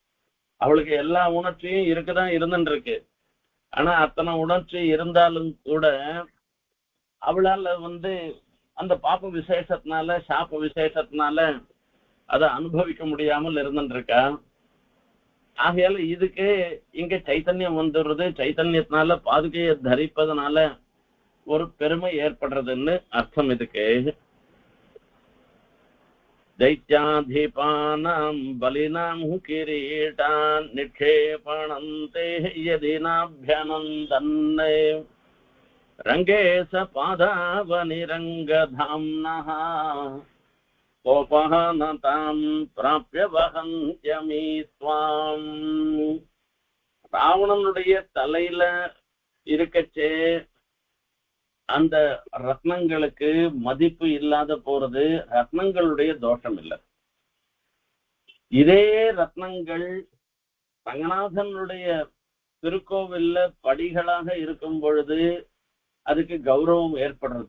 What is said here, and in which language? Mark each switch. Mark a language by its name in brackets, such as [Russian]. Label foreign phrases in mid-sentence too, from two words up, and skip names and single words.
[Tamil] இது அவளுக்கு எல்லா உணர்ச்சியும் இருக்குதான் இருந்துட்டு இருக்கு. ஆனா அத்தனை உணர்ச்சி இருந்தாலும் கூட அவளால அந்த பாப்ப விசேஷத்தினால சாப்ப விசேஷத்தினால அதை அனுபவிக்க முடியாமல் இருந்துட்டு இருக்கா. ஆகையால இதுக்கு இங்க சைத்தன்யம் வந்துடுறது, சைத்தன்யத்தினால பாதுகையை தரிப்பதனால ஒரு பெருமை ஏற்படுறதுன்னு அர்த்தம் இதுக்கு. [Sanskrit] दैत्याधिपानां बलिनां किरीटान् निक्षेपणन्ते यदि नाभ्यनन्दन् रङ्गे स पादावनिरङ्गधाम्नः कोपहनतां प्राप्य वहन्त्यमी स्वाम्. [Tamil] ராவணனுடைய தலையில இருக்கச்சே அந்த ரத்னங்களுக்கு மதிப்பு இல்லாத போறது ரத்னங்களுடைய தோஷம் இல்லை. இதே ரத்னங்கள் ரங்கநாதனுடைய திருக்கோவில்ல படிகளாக இருக்கும் பொழுது அதுக்கு கௌரவம் ஏற்படுறது.